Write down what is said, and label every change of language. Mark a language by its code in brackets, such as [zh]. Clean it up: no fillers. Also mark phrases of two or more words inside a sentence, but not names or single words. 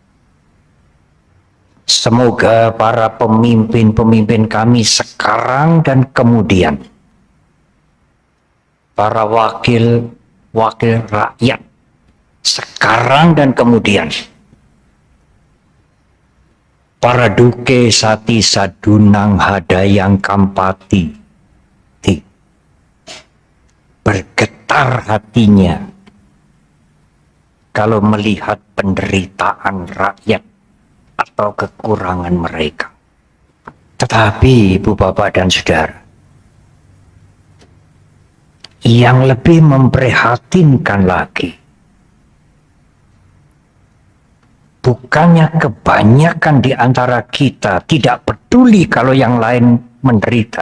[id] Semoga para pemimpin-pemimpin kami sekarang dan kemudian, para wakil rakyat sekarang dan kemudian, para [pi] duke sati sadunang hadayang kampati, [id] bergetar hatinya kalau melihat penderitaan rakyat atau kekurangan mereka. Tetapi ibu bapak dan saudara, yang lebih memprihatinkan lagi, bukannya kebanyakan di antara kita tidak peduli kalau yang lain menderita.